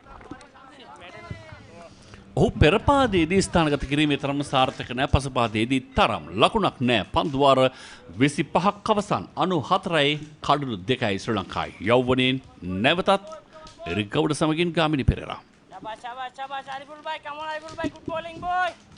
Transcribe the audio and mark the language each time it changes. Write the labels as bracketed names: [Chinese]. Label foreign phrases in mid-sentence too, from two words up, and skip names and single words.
[Sinhala] ඔහු පෙරපාදයේදී ස්ථානගත කිරීමේ තරම සාර්ථක නැහැ. පසුපාදයේදී තරම් ලකුණක් නැහැ. පන්දුවාර 25ක් අවසන් 94යි කඩලු 2යි ශ්‍රී ලංකායි. යෞවනයෙන් නැවතත් රිකවුඩ සමගින් ගාමිණී පෙරේරා. [Bangla] শাবাশ, আরিফুল ভাই, [English] come on Ariful bhai, good bowling boy.